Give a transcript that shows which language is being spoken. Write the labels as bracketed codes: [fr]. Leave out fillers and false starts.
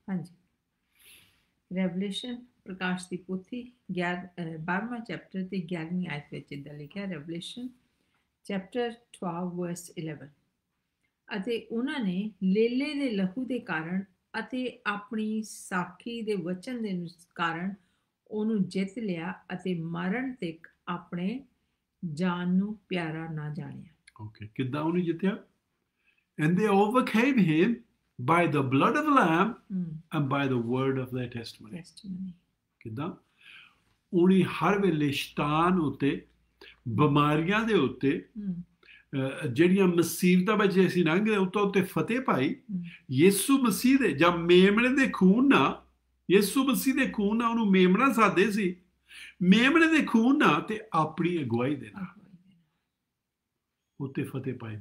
[pa] ਹਾਂਜੀ, ਰੈਵਲੇਸ਼ਨ ਪ੍ਰਕਾਸ਼ ਦੀ ਪੋਥੀ 12ਵਾਂ ਚੈਪਟਰ ਤੇ 11ਵੀਂ ਆਇਤ ਵਿੱਚ ਇਦਾਂ ਲਿਖਿਆ, ਰੈਵਲੇਸ਼ਨ ਚੈਪਟਰ 12 ਵਰਸ 11, ਅਤੇ ਉਹਨਾਂ ਨੇ ਲੇਲੇ ਦੇ ਲਹੂ ਦੇ ਕਾਰਨ ਅਤੇ ਆਪਣੀ ਸਾਖੀ ਦੇ ਵਚਨ ਦੇ ਕਾਰਨ ਉਹਨੂੰ ਜਿੱਤ ਲਿਆ ਅਤੇ ਮਰਨ ਤੱਕ ਆਪਣੇ ਜਾਨ ਨੂੰ ਪਿਆਰਾ ਨਾ ਜਾਣਿਆ। ਓਕੇ, ਕਿੱਦਾਂ ਉਹਨੇ ਜਿੱਤਿਆ? [en] And they overcame him by the blood of the Lamb and by the word of their testimony. [pa] ਕਿੱਦਾਂ? ਉਹਨੇ ਹਰ ਵੇਲੇ ਸ਼ੈਤਾਨ ਉੱਤੇ, ਬਿਮਾਰੀਆਂ ਦੇ ਉੱਤੇ, ਜਿਹੜੀਆਂ ਮੁਸੀਬਤਾਂ ਵਿੱਚ ਅਸੀਂ ਲੰਘਦੇ ਉੱਤੇ ਫਤਿਹ ਪਾਈ ਯਿਸੂ ਮਸੀਹ ਦੇ ਜਾਂ ਮੇਮਣੇ ਦੇ ਖੂਨ ਨਾਲ। ਯਿਸੂ ਮਸੀਹ ਦੇ ਖੂਨ ਨਾਲ ਉਹਨੂੰ ਮੇਮਣਾ ਸਾਦੇ ਸੀ, ਮੇਮਣੇ ਦੇ ਖੂਨ ਨਾਲ ਤੇ ਆਪਣੀ ਅਗਵਾਈ ਦੇ ਨਾਲ ਉੱਤੇ ਫਤਿਹ ਪਾਈ।